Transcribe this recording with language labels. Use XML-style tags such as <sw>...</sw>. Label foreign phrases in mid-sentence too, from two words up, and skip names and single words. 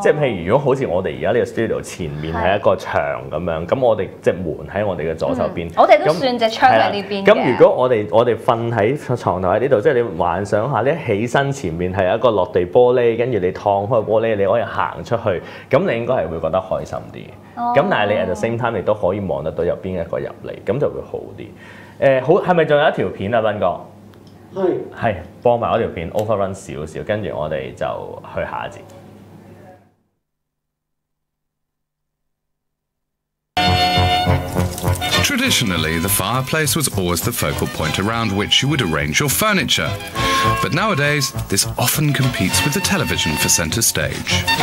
<yue>即係譬如如果好似我哋而家呢個 studio 前面係一個牆咁樣，咁我哋隻門喺我哋嘅左手邊，我哋都算隻窗喺呢邊嘅。咁如果我哋瞓喺床頭喺呢度，即係你幻想下，你一起身前面係一個落地玻璃，跟住你燙開玻璃，你可以行出去，咁你應該係會覺得開心啲嘅。咁但係你</yue> <en>at the same time</en> <yue>你都可以望得到有邊一個入嚟，咁就會好啲。好，係咪仲有一條片啊，斌哥？係播埋嗰條片 overrun 少少，跟住我哋就去下一節。</yue> <en>Traditionally, the fireplace was always the focal point around which you would arrange your furniture. But nowadays, this often competes with the television for centre stage.</en>